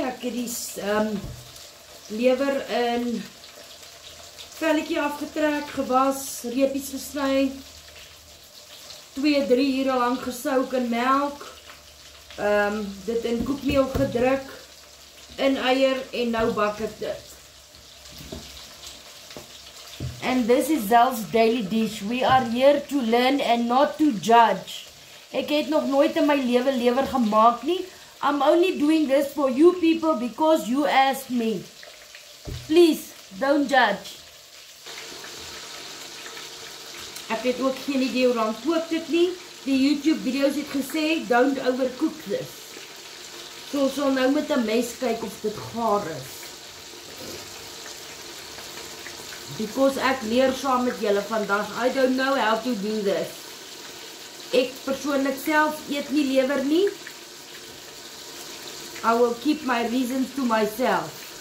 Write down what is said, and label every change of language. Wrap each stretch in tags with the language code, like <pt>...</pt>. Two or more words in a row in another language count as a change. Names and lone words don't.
<af>Ek het die lewer in velletjie afgetrek, gewas, reepies gesny, 2-3 ure lank gesouk in melk, dit in koekmeel gedruk, in eier en nou bak ek dit.</af> <en>And this is Zel's Daily Dish. We are here to learn and not to judge.</en> <af>Ek het nog nooit in my lewe lewer gemaak nie.</af> <en>I'm only doing this for you people because you asked me. Please, don't judge.</en> <af>Ek het ook geen idee hoe lang kook dit nie. Die YouTube video's het gesê,</af> <en>don't overcook this.</en> <af>So ons sal nou met 'n mes kyk of dit gaar is. Because ek leer saam met julle vandag.</af> <en>I don't know how to do this.</en> <af>Ek persoonlik self eet nie lewer nie.</af> <en>I will keep my reasons to myself.</en>